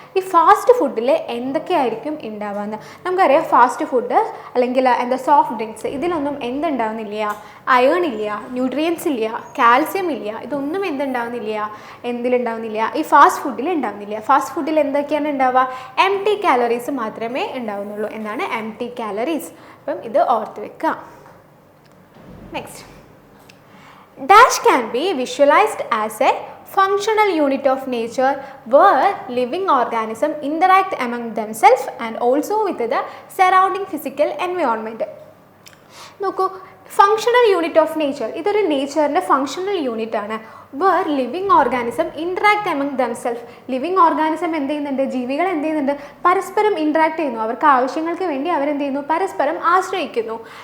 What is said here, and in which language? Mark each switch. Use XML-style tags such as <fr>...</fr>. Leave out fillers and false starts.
<ml>ഈ ഫാസ്റ്റ് ഫുഡിൽ എന്തൊക്കെയായിരിക്കും ഉണ്ടാവുക? നമുക്കറിയാം ഫാസ്റ്റ് ഫുഡ് അല്ലെങ്കിൽ എന്താ സോഫ്റ്റ് ഡ്രിങ്ക്സ്, ഇതിലൊന്നും എന്തുണ്ടാവുന്നില്ല? അയേൺ ഇല്ല, ന്യൂട്രിയൻസ് ഇല്ല, കാൽസ്യം ഇല്ല, ഇതൊന്നും എന്തിലുണ്ടാവുന്നില്ല? ഈ ഫാസ്റ്റ് ഫുഡിൽ ഉണ്ടാവുന്നില്ല. ഫാസ്റ്റ് ഫുഡിൽ എന്തൊക്കെയാണ് ഉണ്ടാവുക? എംപ്റ്റി കാലറീസ് മാത്രമേ ഉണ്ടാവുന്നുള്ളൂ. എന്താണ് എംപ്റ്റി കാലറീസ്? അപ്പം ഇത് ഓർത്ത് വെക്കുക.</ml> <en>Next, dash can be visualized as a functional unit of nature where living organisms interact among themselves and also with the surrounding physical environment.</en> <ml>നോക്കൂ,</ml> <en>functional unit of nature,</en> <ml>ഇതൊരു നേച്ചറിൻ്റെ functional unit ആണ്.</ml> <en>Where living organism interact among themself.</en> <ml>Living organism എന്ത് ചെയ്യുന്നുണ്ട്? ജീവികൾ എന്ത് ചെയ്യുന്നുണ്ട്? പരസ്പരം interact ചെയ്യുന്നു. അവർക്ക് ആവശ്യങ്ങൾക്ക് വേണ്ടി അവരെന്ത് ചെയ്യുന്നു? പരസ്പരം ആശ്രയിക്കുന്നു.</ml>